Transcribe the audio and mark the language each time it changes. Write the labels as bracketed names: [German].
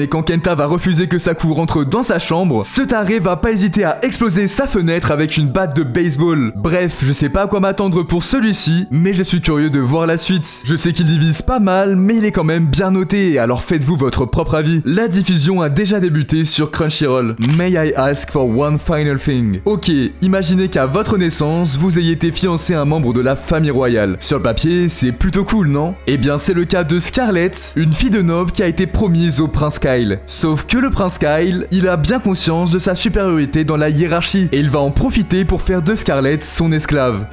[French] mais quand Kenta va refuser que Saku rentre dans sa chambre, ce taré va pas hésiter à exploser sa fenêtre avec une batte de baseball. Bref, je sais pas à quoi m'attendre pour celui-ci, mais je suis curieux de voir la suite. Je sais qu'il divise pas mal, mais il est quand même bien noté, alors faites-vous votre propre avis. La diffusion a déjà débuté sur Crunchyroll. [English] May I ask for one final thing? [French] Ok, imaginez qu'à votre naissance, vous ayez été fiancé à un membre de la famille royale. Sur le papier, c'est plutôt cool, non? Eh bien, c'est le cas de Scarlett, une fille de noble qui a été promise au prince Kyle. Sauf que le prince Kyle, il a bien conscience de sa supériorité dans la hiérarchie, et il va en profiter pour faire de Scarlett son esclave.